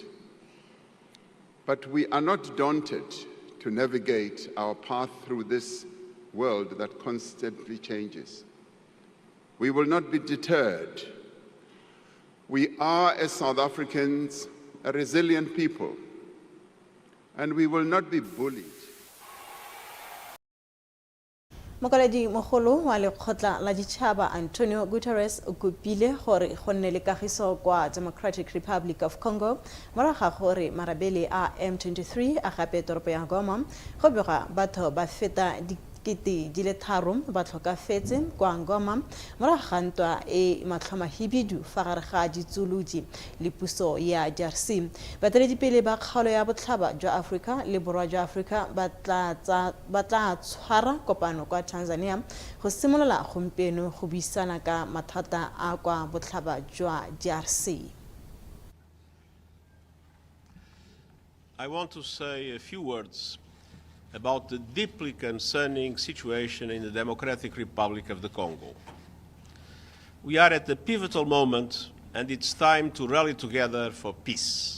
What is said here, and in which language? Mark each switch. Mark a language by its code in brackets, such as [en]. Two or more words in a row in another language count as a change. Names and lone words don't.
[en] But we are not daunted to navigate our path through this world that constantly changes. We will not be deterred. We are, as South Africans, a resilient people, and we will not be bullied. [tn] Mokaledi mogolo wa lekgotla la ditšhaba Antonio Guterres o kopile gore go nne le kagiso kwa Democratic Republic of Congo morago ga gore marabele a M23 a gape toropo ya Goma go bega batho ba feta dikete di le tharo ba tlhokafetse kwa Goma morago ga ntwa e matlhomahibidu fa gare ga ditsolodi le puso ya DRC. Baeteledipele ba kgaolo ya botlhaba jwa Africa le borwa jwa Africa ba tla tshwara kopano kwa Tanzania go simolola gompieno go buisana ka mathata a kwa botlhaba jwa DRC. [en] I want to say a few words about the deeply concerning situation in the Democratic Republic of the Congo. We are at a pivotal moment, and it's time to rally together for peace.